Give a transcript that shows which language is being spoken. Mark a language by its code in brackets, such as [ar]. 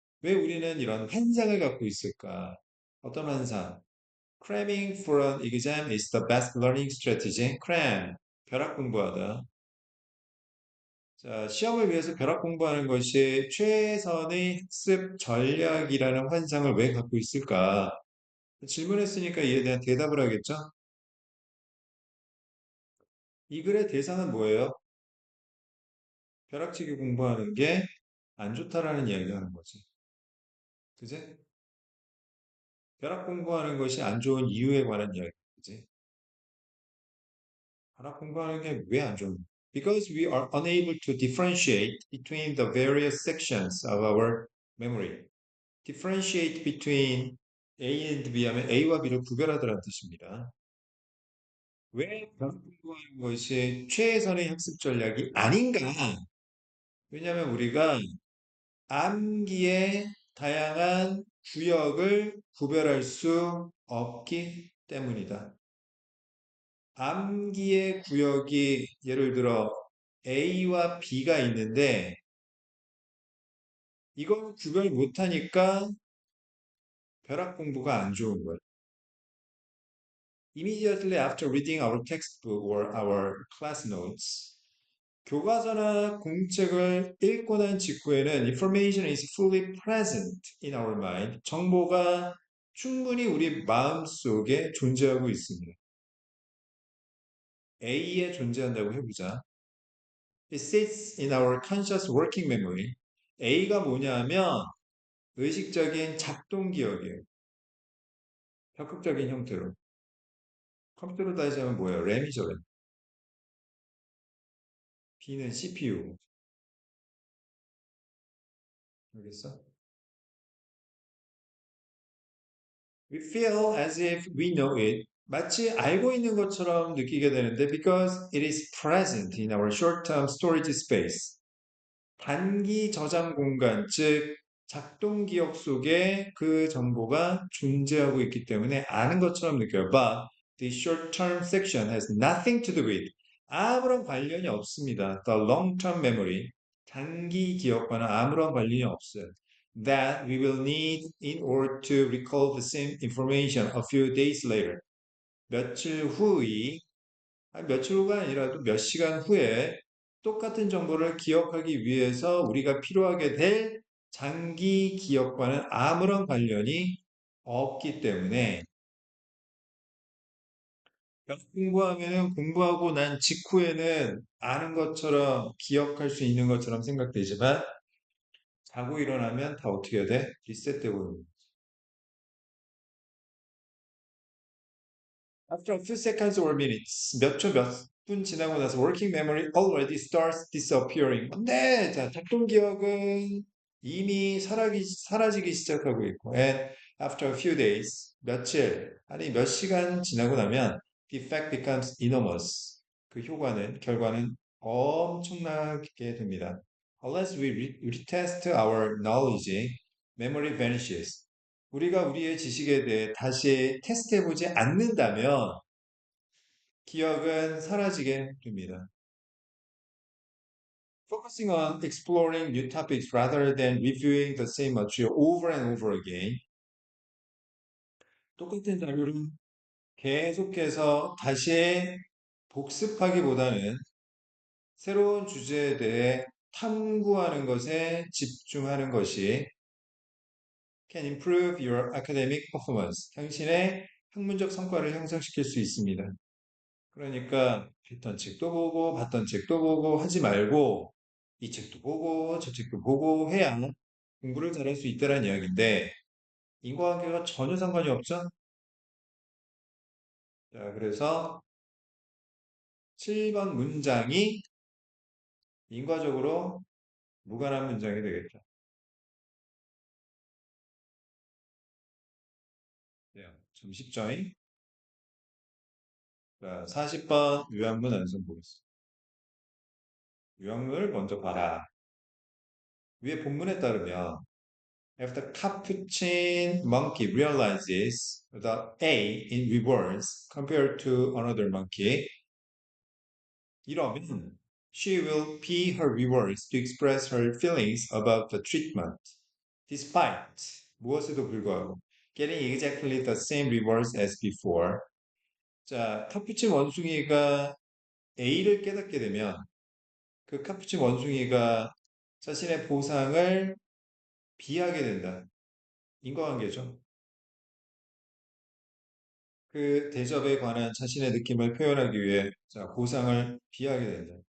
[ko] 왜 우리는 이런 환상을 갖고 있을까? 어떤 환상? [en] Cramming for an exam is the best learning strategy. [ko] Cram, 벼락 공부하다. 자, 시험을 위해서 벼락 공부하는 것이 최선의 학습 전략이라는 환상을 왜 갖고 있을까? 질문했으니까 이에 대한 대답을 하겠죠? 이 글의 대상은 뭐예요? 벼락치기 공부하는 게 안 좋다라는 이야기를 하는 거지. 그지? 벼락 공부하는 것이 안 좋은 이유에 관한 이야기지. 벼락 공부하는 게 왜 안 좋은? [en] Because we are unable to differentiate between the various sections of our memory. differentiate between A and B [ko] 하면 A와 B를 구별하더라는 뜻입니다. 왜 벼락 공부하는 것이 최선의 학습 전략이 아닌가? 왜냐하면 우리가 암기의 다양한 구역을 구별할 수 없기 때문이다. 암기의 구역이 예를 들어 A와 B가 있는데 이걸 구별 못하니까 벼락 공부가 안 좋은 거예요. [en] Immediately after reading our textbook or our class notes, [ko] 교과서나 공책을 읽고 난 직후에는 [en] information is fully present in our mind. [ko] 정보가 충분히 우리 마음속에 존재하고 있습니다. A에 존재한다고 해보자. [en] It sits in our conscious working memory. [ko] A가 뭐냐 하면 의식적인 작동 기억이에요. 적극적인 형태로. 컴퓨터로 따지자면 뭐예요? 램이죠, 램. B는 CPU. 알겠어? [en] We feel as if we know it. [ko] 마치 알고 있는 것처럼 느끼게 되는데 [en] because it is present in our short-term storage space. [ko] 단기 저장 공간, 즉 작동 기억 속에 그 정보가 존재하고 있기 때문에 아는 것처럼 느껴요. [en] But the short-term section has nothing to do with [ko] 아무런 관련이 없습니다. [en] The long-term memory, [ko] 장기 기억과는 아무런 관련이 없어요. [en] That we will need in order to recall the same information a few days later. [ko] 며칠 후의 아니, 며칠 후가 아니라도 몇 시간 후에 똑같은 정보를 기억하기 위해서 우리가 필요하게 될 장기 기억과는 아무런 관련이 없기 때문에 공부하면은 공부하고 난 직후에는 아는 것처럼 기억할 수 있는 것처럼 생각되지만 자고 일어나면 다 어떻게 해야 돼? 리셋되고 [en] After a few seconds or minutes, [ko] 몇 초, 몇 분 지나고 나서 [en] working memory already starts disappearing. [ko] 네, 자, 작동 기억은 이미 사라지기 시작하고 있고, [en] and after a few days, [ko] 며칠, 아니 몇 시간 지나고 나면 [en] the effect becomes enormous. [ko] 그 효과는, 결과는 엄청나게 됩니다. [en] Unless we retest our knowledge, memory vanishes. [ko] 우리가 우리의 지식에 대해 다시 테스트해보지 않는다면 기억은 사라지게 됩니다. [en] Focusing on exploring new topics rather than reviewing the same material over and over again. [ko] 똑같은 자료를 계속해서 다시 복습하기보다는 새로운 주제에 대해 탐구하는 것에 집중하는 것이 [en] can improve your academic performance. [ko] 당신의 학문적 성과를 향상시킬 수 있습니다. 그러니까 했던 책도 보고 봤던 책도 보고 하지 말고 이 책도 보고 저 책도 보고 해야 공부를 잘할 수 있다는 이야기인데 인과관계가 전혀 상관이 없죠? 자, 그래서 7번 문장이 인과적으로 무관한 문장이 되겠죠. 네, 좀 쉽죠잉? 자, 40번 요약문 완성 보겠습니다. 요약문을 먼저 봐라. 위에 본문에 따르면 [en] If the capuchin monkey realizes the A in reverse compared to another monkey, [ko] 이러면 [en] she will pee her reverse to express her feelings about the treatment, despite [ko] 무엇에도 불구하고 [en] getting exactly the same reverse as before. [ko] 자, 카푸친 원숭이가 A를 깨닫게 되면 그 카푸친 원숭이가 자신의 보상을 비하게 된다. 인과관계죠. 그 대접에 관한 자신의 느낌을 표현하기 위해 자, 보상을 비하게 된다.